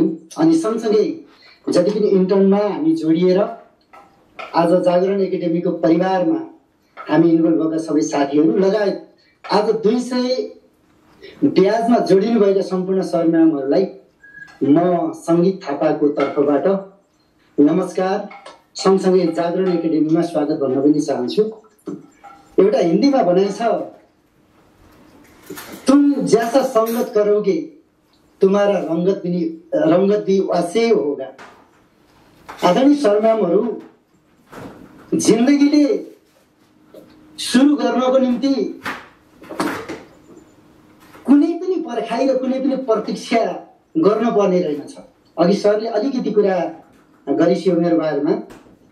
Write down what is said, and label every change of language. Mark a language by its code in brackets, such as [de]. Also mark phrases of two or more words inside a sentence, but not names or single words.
[ne] अनि सँगसँगै जति पनि इन्टर्नमा हामी जोडिएर आज जागरण एकाडेमीको परिवारमा हामी इन्भल्भ भएका सबै साथीहरू लगायत आज 200 ब्याजमा जोडिनु भएका सम्पूर्ण सरम्यामहरूलाई म सङ्गीत थापाको तर्फबाट नमस्कार, सँगसँगै जागरण एकाडेमीमा स्वागत भन्न पनि चाहन्छु। एउटा हिन्दीमा भनाइ छ, [hi] तुम जैसा संगत करोगे तुम्हारा रंगत भी वैसे होगा। [ne] आदरणीय सरम्यामहरू, जिन्दगीले सुरु गर्नको निम्ति कुनै पनि पर्खाइ र कुनै पनि प्रतीक्षा गर्न पर्ने रहेनछ। अघि सरले अलिकति कुरा गरिसियो मेरो बारेमा।